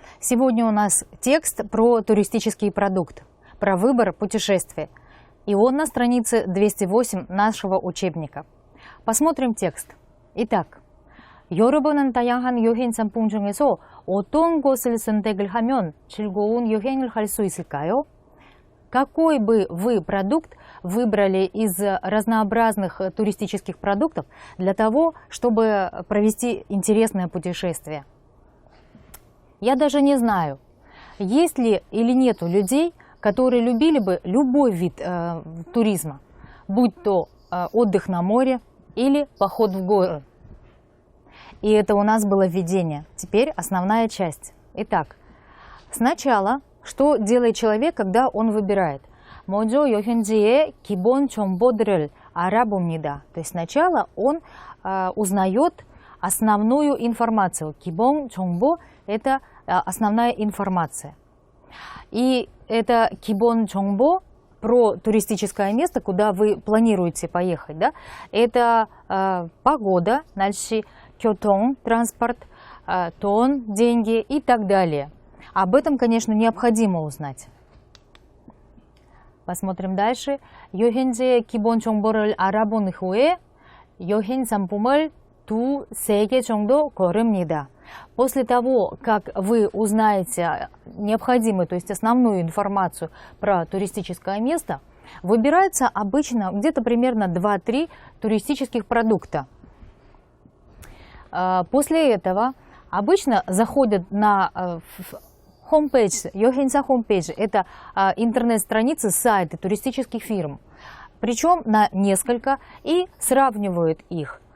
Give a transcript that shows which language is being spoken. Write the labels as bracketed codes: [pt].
[ru] Сегодня у нас текст про туристический продукт, про выбор путешествия. И он на странице 208 нашего учебника. Посмотрим текст. [ko] Итак, 여러분은 다양한 여행 상품 중에서 어떤 것을 선택을 하면 즐거운 여행을 할 수 있을까요? [ru] какой бы вы продукт выбрали из разнообразных туристических продуктов для того, чтобы провести интересное путешествие? Я даже не знаю, есть ли или нету людей, которые любили бы любой вид туризма, будь то отдых на море или поход в горы. И это у нас было введение. Теперь основная часть. Итак, сначала, что делает человек, когда он выбирает? [ko] 먼저 여행지의 기본 정보들을 알아봅니다. [ru] То есть сначала он узнает основную информацию. [ko] 기본 정보 [ru] – это основная информация. И это [ko] 기본 정보 [ru] про туристическое место, куда вы планируете поехать. Да? Это погода, 날씨, 교통, транспорт, 돈, деньги и так далее. Об этом, конечно, необходимо узнать. Посмотрим дальше. [ko] 여행지의 기본 정보를 알아본 후에 여행 상품을 2-3개 정도 고릅니다. [ru] После того, как вы узнаете необходимую, то есть основную информацию про туристическое место, выбирается обычно где-то примерно 2-3 туристических продукта. После этого обычно заходят на homepage, [ko] 여행사 homepage, [ru] это интернет-страницы, сайты туристических фирм, причем на несколько, и сравнивают их.